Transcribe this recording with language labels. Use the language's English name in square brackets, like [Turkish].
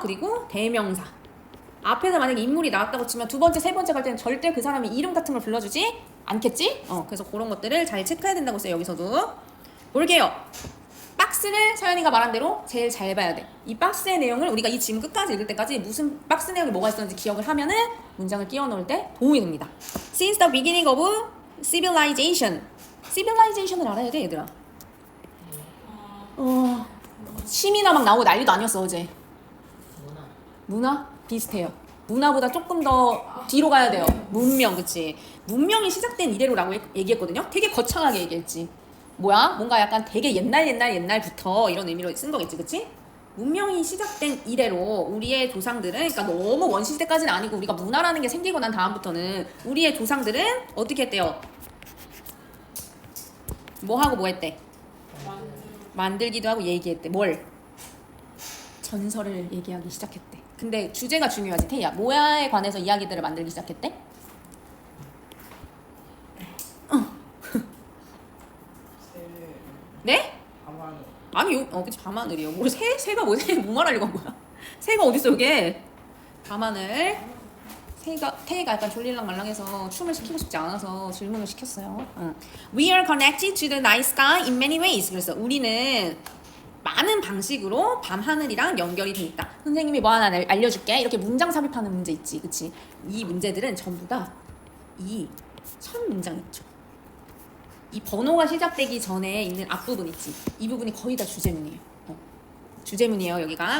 [Korean] 그리고 대명사 앞에서 만약에 인물이 나왔다고 치면 두 번째, 세 번째 갈 때는 절대 그 사람이 이름 같은 걸 불러주지 않겠지? 그래서 그런 것들을 잘 체크해야 된다고 했어요. 여기서도 볼게요. 박스를 서연이가 말한 대로 제일 잘 봐야 돼. 이 박스의 내용을 우리가 이 지금 끝까지 읽을 때까지 무슨 박스 내용이 뭐가 있었는지 기억을 하면은 문장을 끼워 넣을 때 도움이 됩니다. [English] Since the beginning of civilization. [Korean] civilization을 알아야 돼, 얘들아. 심이나 막 나오고 난리도 아니었어, 어제. 문화? 비슷해요. 문화보다 조금 더 뒤로 가야 돼요. 문명, 그치? 문명이 시작된 이래로라고 얘기했거든요. 되게 거창하게 얘기했지. 뭐야? 뭔가 약간 되게 옛날부터 이런 의미로 쓴 거겠지, 그치? 문명이 시작된 이래로 우리의 조상들은, 그러니까 너무 원시시대까지는 아니고 우리가 문화라는 게 생기고 난 다음부터는 우리의 조상들은 어떻게 했대요? 뭐 하고 뭐 했대? 만들기도 하고 얘기했대. 뭘? 전설을 얘기하기 시작했대. 근데 주제가 중요하지, 태희야. 뭐야에 관해서 이야기들을 만들기 시작했대? 네? 아니, 그치, 밤하늘이요. 뭐 새가 뭐 말하려고 한 거야? 새가 어딨어, 이게? 밤하늘. 태희가 약간 졸릴랑 말랑해서 춤을 시키고 싶지 않아서 질문을 시켰어요. [English] We are connected to the night sky in many ways. [Korean] 그래서 우리는 많은 방식으로 밤하늘이랑 연결이 돼 있다. 선생님이 뭐 하나 알려줄게. 이렇게 문장 삽입하는 문제 있지, 그치? 이 문제들은 전부 다 이 첫 문장 있죠. 이 번호가 시작되기 전에 있는 앞부분 있지. 이 부분이 거의 다 주제문이에요. 주제문이에요, 여기가.